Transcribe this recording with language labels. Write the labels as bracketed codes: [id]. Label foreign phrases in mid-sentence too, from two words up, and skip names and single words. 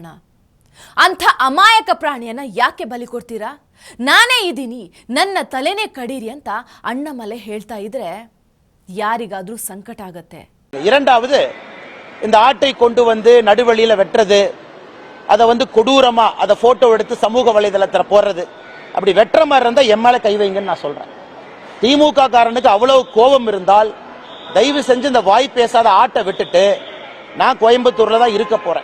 [kn] ಅಂಥ ಅಮಾಯಕ ಪ್ರಾಣಿಯನ್ನ ಯಾಕೆ ಬಲಿ ಕೊಡ್ತೀರಾ? ನಾನೇ ಇದ್ದೀನಿ, ನನ್ನ ತಲೆನೇ ಕಡೀರಿ ಅಂತ ಅಣ್ಣಾಮಲೈ ಹೇಳ್ತಾ ಇದ್ರೆ ಯಾರಿಗಾದ್ರೂ ಸಂಕಟ ಆಗತ್ತೆ. [ta] இரண்டாவது, இந்த ஆட்டை கொண்டு வந்து நடுவழியில வெட்டுறது, அதை வந்து கொடூரமா அதை போட்டோ எடுத்து சமூக வலைதளத்தில் போடுறது, அப்படி வெட்டுற மாதிரி இருந்தா என் மேல கை வைங்கன்னு நான் சொல்றேன். திமுக காரனுக்கு அவ்வளவு கோபம் இருந்தால் தயவு செஞ்சு இந்த வாய் பேசாத ஆட்டை விட்டுட்டு நான் கோயம்புத்தூர்ல தான் இருக்க போறேன்.